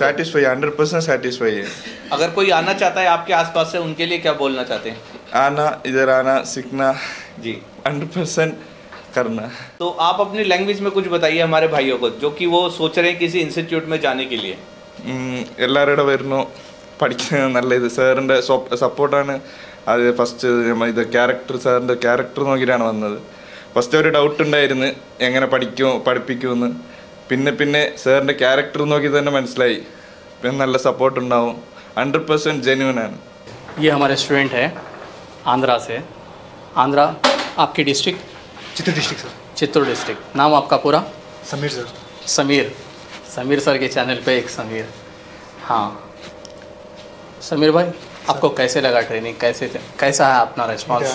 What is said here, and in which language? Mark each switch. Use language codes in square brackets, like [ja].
[hi] Satisfy, 100% satisfy है। अगर कोई आना चाहता है आपके आसपास से, उनके लिए क्या बोलना चाहते हैं? आना, इधर आना, सीखना जी, 100% करना। तो आप अपनी लैंग्वेज में कुछ बताइए हमारे भाइयों को जो कि वो सोच रहे हैं किसी इंस्टीट्यूट में जाने के लिए। [ml] എല്ലാവരുടെ വരുന്നു പഠിക്കുന്നത് നല്ല ഇത് സാറിൻ്റെ സപ്പോർട്ടാണ്. അത് ഫസ്റ്റ് ഇത് സാറിൻ്റെ ക്യാരക്ടർ നോക്കിയിട്ടാണ് വന്നത്. ഫസ്റ്റ് ഒരു ഡൗട്ട് ഉണ്ടായിരുന്നു എങ്ങനെ പഠിപ്പിക്കുമെന്ന്. പിന്നെ സാറിൻ്റെ ക്യാരക്ടർ നോക്കി തന്നെ മനസ്സിലായി പിന്നെ നല്ല സപ്പോർട്ട് ഉണ്ടാവും. [hi] 100% जेन्युइन है। ये हमारे स्टूडेंट है आंध्रा से। आंध्रा, आपकी district? Chittoor district sir. Chittoor district. नाम आपका पूरा? समीर सर। समीर। समीर सर के चैनल पे एक समीर। हाँ समीर भाई, आपको कैसे लगा ट्रेनिंग, कैसा है अपना रिस्पॉन्स?